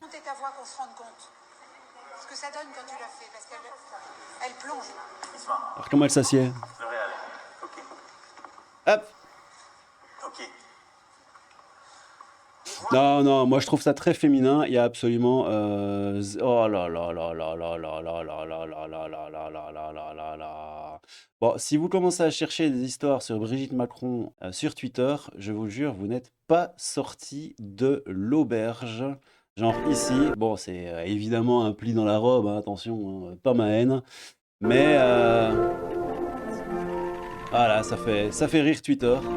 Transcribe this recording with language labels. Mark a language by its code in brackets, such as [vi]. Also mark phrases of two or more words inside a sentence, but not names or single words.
[fr] Montez ta voix qu'on se rende compte. Ce que ça donne quand tu l'as fait, parce qu'elle plonge. Alors comment elle s'assied? Le réel. Ok. Hop. Ok. Non, non, moi je trouve ça très féminin. Il y a absolument. Oh là là là là là là là là là là là là là là là là là là. Bon, si vous commencez à chercher des histoires sur Brigitte Macron sur Twitter, je vous jure, vous n'êtes pas sorti de l'auberge. Genre ici, bon, c'est évidemment un pli dans la robe, hein, attention, hein, pas ma haine. Mais voilà, ça fait rire Twitter.